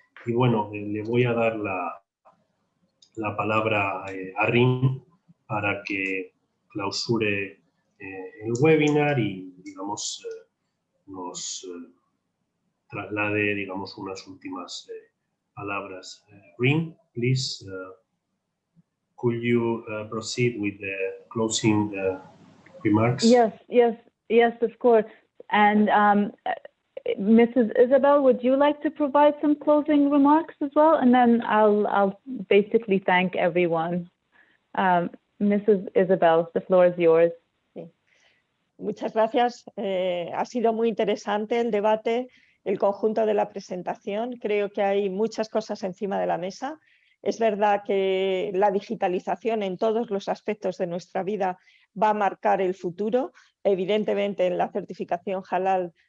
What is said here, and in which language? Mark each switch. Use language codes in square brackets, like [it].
[es] Y bueno, le voy a dar la palabra a Rim para que clausure el webinar y, digamos, nos traslade, digamos, unas últimas palabras. [en] Rim, please, could you proceed with the closing remarks? Yes, of course. And Mrs. Isabel, would you like to provide some closing remarks as well? And then I'll basically thank everyone. Mrs. Isabel, the floor is yours. [es] Sí. Muchas gracias. Ha sido muy interesante el debate, el conjunto de la presentación. Creo que hay muchas cosas encima de la mesa. Es verdad que la digitalización en todos los aspectos de nuestra vida va a marcar el futuro. Evidentemente, en la certificación halal